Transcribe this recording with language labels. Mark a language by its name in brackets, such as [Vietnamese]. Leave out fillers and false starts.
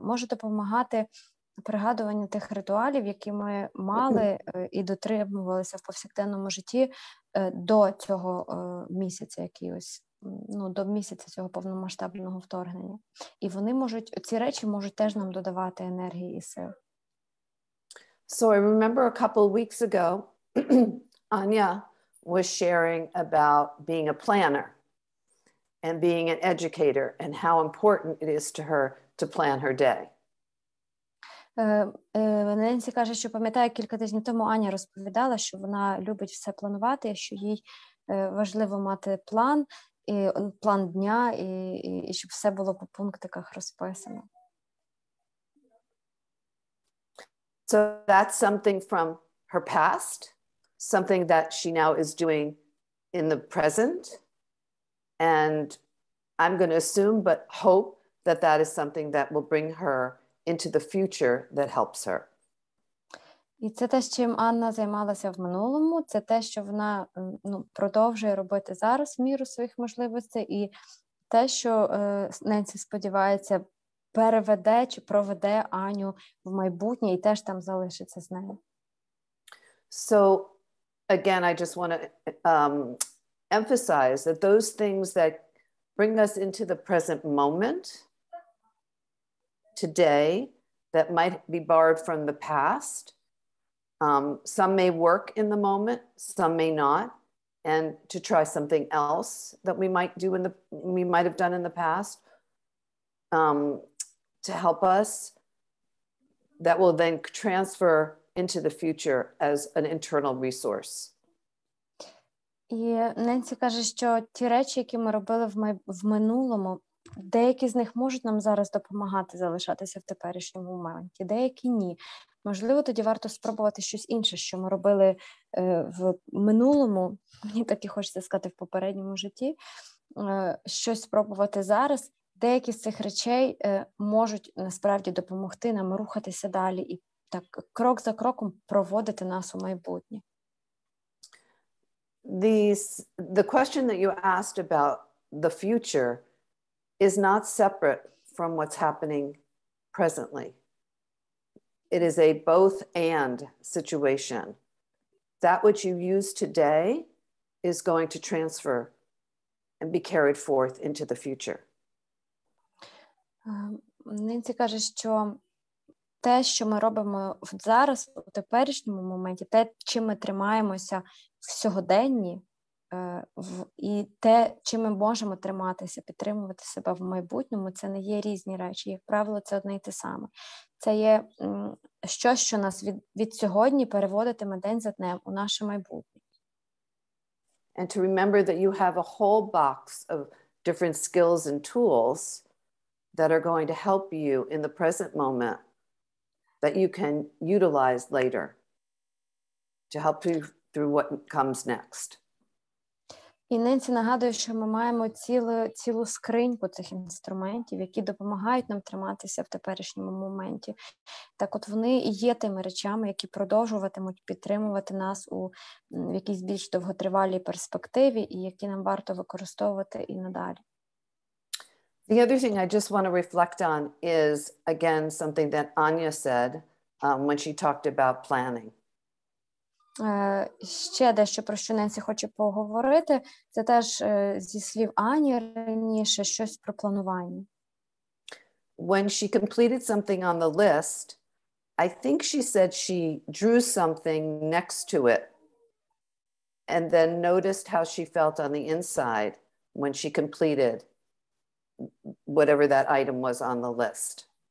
[Ukrainian] Може допомагати пригадування тих ритуалів, які ми мали і дотримувалися в повсякденному житті до цього місяця, до місяця цього повномасштабного вторгнення. І ці речі можуть теж нам додавати енергії і сил. [English] So I remember a couple of weeks ago, Anya was sharing about being a planner and being an educator and how important it is to her to plan her day. [Ukrainian] Ненсі каже, що пам'ятає, кілька тижнів тому Аня розповідала, що вона любить все планувати, що їй важливо мати план дня, і щоб все було по пунктиках розписано. [English] So that's something from her past, something that she now is doing in the present. And I'm going to assume, but hope that that is something that will bring her into the future that helps her. [Ukrainian] І це те, з чим Анна займалася в минулому, це те, що вона продовжує робити зараз в міру своїх можливостей, і те, що Ненсі сподівається, переведе чи проведе Аню в майбутнє і теж там залишиться з нею. [English] So again, I just want to emphasize that those things that bring us into the present moment today that might be borrowed from the past. Some may work in the moment, some may not, and to try something else that we might have done in the past to help us, that will then transfer into the future as an internal resource. [Ukrainian] І Ненсі каже, що ті речі, які ми робили в минулому, деякі з них можуть нам зараз допомагати залишатися в теперішньому моменті, деякі ні. Можливо, тоді варто спробувати щось інше, що ми робили в минулому, мені так і хочеться сказати, в попередньому житті, щось спробувати зараз. Деякі з цих речей можуть насправді допомогти нам рухатися далі і так крок за кроком проводити нас у майбутнє. [English] The question that you asked about the future is not separate from what's happening presently. It is a both and situation. That which you use today is going to transfer and be carried forth into the future. [Ukrainian] Ненсі каже, що те, що ми робимо зараз, у теперішньому моменті, те, чим ми тримаємося в сьогоденні, і те, чим ми можемо триматися, підтримувати себе в майбутньому, це не є різні речі. Як правило, це одне й те саме. Це є щось, що нас від сьогодні переводитиме день за днем у наше майбутнє. [English] And to remember that you have a whole box of different skills and tools that are going to help you in the present moment that you can utilize later to help you through what comes next. [Ukrainian] І Ненсі нагадує, що ми маємо цілу скриньку цих інструментів, які допомагають нам триматися в теперішньому моменті. Так от вони і є тими речами, які продовжуватимуть підтримувати нас у якійсь більш довготривалій перспективі і які нам варто використовувати і надалі. [English] The other thing I just want to reflect on is, again, something that Anya said when she talked about planning. [Ukrainian] Ще дещо, про що Ненсі хоче поговорити, це теж зі слів Ані раніше, щось про планування. [English] When she completed something on the list, I think she said she drew something next to it and then noticed how she felt on the inside when she completed whatever that item was on the list.